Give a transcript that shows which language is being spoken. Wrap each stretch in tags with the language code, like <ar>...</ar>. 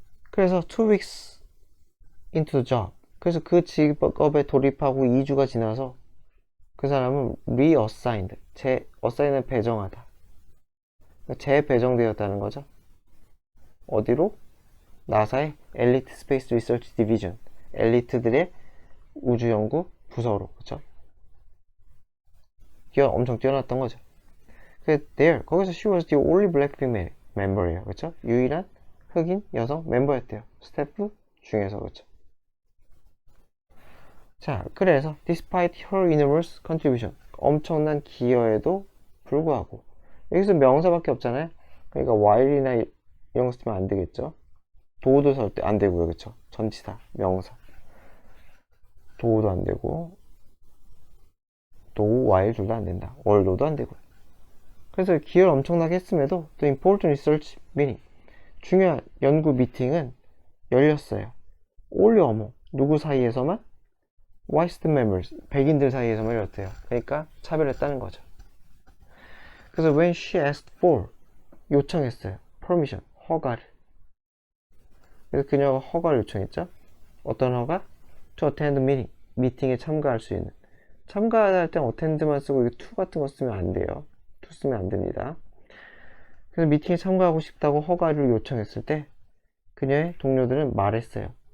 <ko>그래서</ko> <en>2 weeks into the job,</en> <ko>그래서 그 직업에 돌입하고 2주가 지나서 그 사람은 reassigned, assign을 배정하다, 재배정되었다는 거죠. 어디로? 나사의 엘리트 스페이스 리서치 디비전, 엘리트들의 우주연구 부서로. 그쵸? 엄청 뛰어났던 거죠.</ko> <en>there,</en> <ko>거기서</ko> <en>she was the only black female member예요.</en> <ko>그쵸? 유일한 흑인 여성 멤버였대요. 스태프 중에서. 그쵸? 자, 그래서</ko> <en>despite her enormous contribution,</en> <ko>엄청난 기여에도 불구하고, 여기서 명사밖에 없잖아요. 그러니까 while이나 이런 거 쓰면 안 되겠죠. 도도 설 때 안 되고요. 그쵸? 전치사, 명사. 도도 안 되고, 도, while 둘 다 안 된다. although도 안 되고요. 그래서 기여를 엄청나게 했음에도</ko> <en>the important research meeting,</en> <ko>중요한 연구 미팅은 열렸어요. only among, 누구 사이에서만?</ko> <en>white members,</en> <ko>백인들 사이에서만 열렸대요. 그러니까 차별했다는 거죠. 그래서</ko> <en>when she asked for</en> <ko>요청했어요. permission 허가를. 그래서 그녀가 허가를 요청했죠. 어떤 허가?</ko> <en>to attend meeting</en> <ko>미팅에 참가할 수 있는. 참가할 땐 attend만 쓰고 이거 to 같은 거 쓰면 안 돼요. to 쓰면 안 됩니다. 그래서 미팅에 참가하고 싶다고 허가를 요청했을 때 그녀의 동료들은 말했어요.</ko>